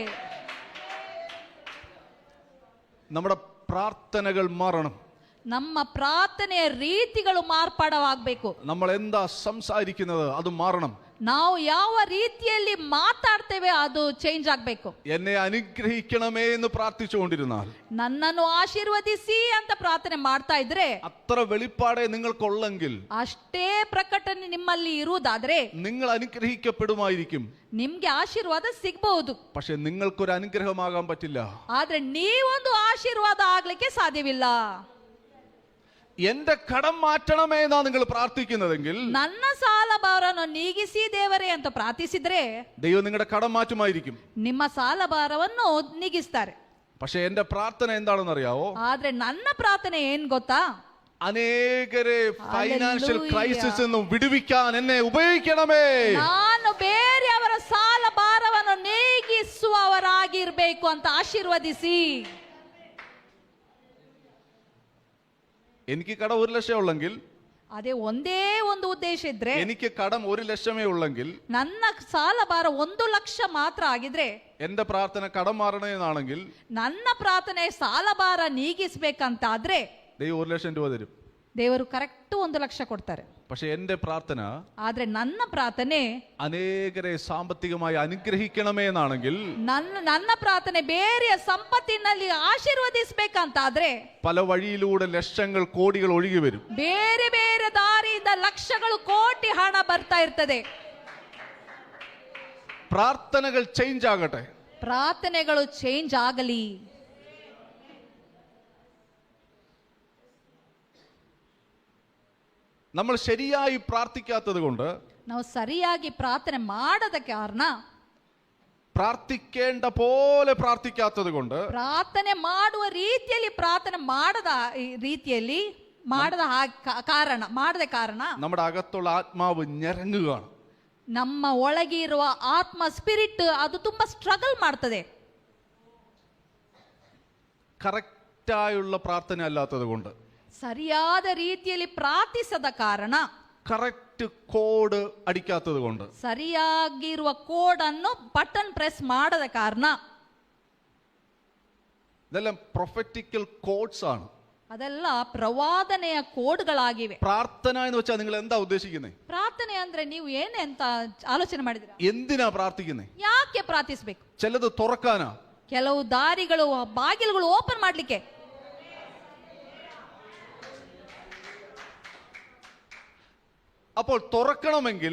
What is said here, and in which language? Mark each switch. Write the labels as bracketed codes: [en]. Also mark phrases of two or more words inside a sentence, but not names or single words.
[ml] നമ്മുടെ പ്രാർത്ഥനകൾ മാറണം. [kn] ನಮ್ಮ ಪ್ರಾರ್ಥನೆಯ ರೀತಿಗಳು ಮಾರ್ಪಾಡವಾಗಬೇಕು. [ml] നമ്മൾ എന്താ സംസാരിക്കുന്നത് അത് മാറണം. [kn] ನಾವು ಯಾವ ರೀತಿಯಲ್ಲಿ ಮಾತಾಡ್ತೇವೆ ಅದು ಚೇಂಜ್ ಆಗಬೇಕು. [ml] എന്നെ അനുഗ്രഹിക്കണമേ എന്ന് പ്രാർത്ഥിച്ചുകൊണ്ടിരുന്നാൽ, [kn] ನನ್ನನ್ನು ಆಶೀರ್ವದಿಸಿ ಅಂತ ಪ್ರಾರ್ಥನೆ ಮಾಡ್ತಾ ಇದ್ರೆ, [ml] അത്ര വെളിപ്പാടേ നിങ്ങൾക്കുള്ളെങ്കിൽ [kn] ಅಷ್ಟೇ ಪ್ರಕಟಣೆ ನಿಮ್ಮಲ್ಲಿ ಇರುವುದಾದ್ರೆ [ml] നിങ്ങൾ അനുഗ്രഹിക്കപ്പെടുമായിരിക്കും. [kn] ನಿಮ್ಗೆ ಆಶೀರ್ವಾದ ಸಿಗಬಹುದು. [ml] പക്ഷെ നിങ്ങൾക്കൊരു അനുഗ്രഹമാകാൻ പറ്റില്ല. [kn] ಆದ್ರೆ ನೀವೊಂದು ಆಶೀರ್ವಾದ ಆಗ್ಲಿಕ್ಕೆ ಸಾಧ್ಯವಿಲ್ಲ. [ml] എന്റെ കടം മാറ്റണമേ എന്നാ നിങ്ങൾ പ്രാർത്ഥിക്കുന്നതെങ്കിൽ, [kn] ನನ್ನ ಸಾಲ ಭಾರವನ್ನು ನೀಗಿಸಿ ದೇವರೇ ಅಂತ ಪ್ರಾರ್ಥಿಸಿದ್ರೆ [ml] ദൈവം നിങ്ങളുടെ കടം മാറ്റുമായിരിക്കും. [kn] ನಿಮ್ಮ ಸಾಲ ಭಾರವನ್ನು ನೀಗಿಸ್ತಾರೆ. [ml] പക്ഷെ എന്റെ പ്രാർത്ഥന എന്താണെന്ന് അറിയാവോ? [kn] ಆದ್ರೆ ನನ್ನ ಪ್ರಾರ್ಥನೆ ಏನ್ ಗೊತ್ತಾ? [ml] അനേകരെ [en] financial crisis [ml] നിന്നും വിടുവിക്കാൻ എന്നെ ഉപയോഗിക്കണമേ. [kn] ನಾನು ಬೇರೆಯವರ ಸಾಲ ಭಾರವನ್ನು ನೀಗಿಸುವವರಾಗಿರ್ಬೇಕು ಅಂತ ಆಶೀರ್ವದಿಸಿ. [ml] എനിക്ക് കടം 1 ലക്ഷം ഉള്ളെങ്കിൽ, [kn] ಅದೇ ಒಂದೇ ಒಂದು ಉದ್ದೇಶ ಇದ್ರೆ, [ml] എനിക്ക് കടം 1 ലക്ഷമേ ഉള്ളെങ്കിൽ, [kn] ನನ್ನ ಸಾಲ ಭಾರ 1 ಲಕ್ಷ ಮಾತ್ರ ಆಗಿದ್ರೆ, [ml] എന്റെ പ്രാർത്ഥന കടം മാറണമെന്നാണെങ്കിൽ, [kn] ನನ್ನ ಪ್ರಾರ್ಥನೆ ಸಾಲ ಭಾರ ನೀಗಿಸ್ಬೇಕಂತಾದ್ರೆ [ml] ദൈവം 1 ലക്ഷം രൂപ തരും. [kn] ದೇವರು ಕರೆಕ್ಟ್ 1 ಲಕ್ಷ ಕೊಡ್ತಾರೆ. [ml] പക്ഷെ എന്റെ പ്രാർത്ഥന, [kn] ಆದ್ರೆ ನನ್ನ ಪ್ರಾರ್ಥನೆ [ml] അനേകരെ സാമ്പത്തികമായി അനുഗ്രഹിക്കണമേ എന്നാണെങ്കിൽ, [kn] ನನ್ನ ಪ್ರಾರ್ಥನೆ ಬೇರೆಯ ಸಂಪತ್ತಿನಲ್ಲಿ ಆಶೀರ್ವದಿಸಬೇಕಂತಾದ್ರೆ [ml] പല വഴിയിലൂടെ ലക്ഷങ്ങൾ കോടികൾ ഒഴുകി വരും. [kn] ಬೇರೆ ಬೇರೆ ದಾರಿಯಿಂದ ಲಕ್ಷಗಳು ಕೋಟಿ ಹಣ ಬರ್ತಾ ಇರ್ತದೆ. [ml] പ്രാർത്ഥനകൾ ചേഞ്ച് ആകട്ടെ. [kn] ಪ್ರಾರ್ಥನೆಗಳು ಚೇಂಜ್ ಆಗಲಿ. [ml] നമ്മൾ ശരിയായി പ്രാർത്ഥിക്കാത്തത് കൊണ്ട്, [kn] ನಾವು ಸರಿಯಾಗಿ ಪ್ರಾರ್ಥನೆ ಮಾಡದ ಕಾರಣ, [ml] പ്രാർത്ഥിക്കേണ്ട പോലെ പ്രാർത്ഥിക്കാത്തത് കൊണ്ട്, [kn] ಪ್ರಾರ್ಥನೆ ಮಾಡುವ ರೀತಿಯಲ್ಲಿ ಪ್ರಾರ್ಥನೆ ಮಾಡದ ಕಾರಣ [ml] നമ്മുടെ അകത്തുള്ള ആത്മാവ് ഞരങ്ങുകയാണ്. [kn] ನಮ್ಮ ಒಳಗೆ ಇರುವ ಆತ್ಮ ಸ್ಪಿರಿಟ್ ಅದು ತುಂಬಾ ಸ್ಟ್ರಗಲ್ ಮಾಡ್ತದೆ. [ml] കറക്റ്റ് കറക്റ്റായുള്ള പ്രാർത്ഥന അല്ലാത്തത് കൊണ്ട്, [kn] ಸರಿಯಾದ ರೀತಿಯಲ್ಲಿ ಪ್ರಾರ್ಥಿಸದ ಕಾರಣ, [en] correct code [ml] അടിക്കാത്തത് കൊണ്ട്, [kn] ಸರಿಯಾಗಿರುವ ಕೋಡ್ ಅನ್ನು [en] button press [kn] ಮಾಡದ ಕಾರಣ, [ml] ഇതെല്ലാം [en] prophetical codes [ml] ആണ്. [kn] ಅದೆಲ್ಲ ಪ್ರವಾದನೆಯ ಕೋಡ್ಗಳಾಗಿವೆ. [ml] പ്രാർത്ഥന എന്ന് വെച്ചാൽ നിങ്ങൾ എന്താ ഉദ്ദേശിക്കുന്നത്? [kn] ಪ್ರಾರ್ಥನೆ ಅಂದ್ರೆ ನೀವು ಏನೆಂತ ಆಲೋಚನೆ ಮಾಡಿದಿರಾ? [ml] എന്തിനാ പ്രാർത്ഥിക്കുന്നത്? [kn] ಯಾಕೆ ಪ್ರಾರ್ಥಿಸಬೇಕು? [ml] ചിലത് തുറക്കാനാ, [kn] ಕೆಲವು ದಾರಿಗಳು, ಬಾಗಿಲುಗಳು ಓಪನ್ ಮಾಡ್ಲಿಕ್ಕೆ. [ml] അപ്പോൾ തുറക്കണമെങ്കിൽ,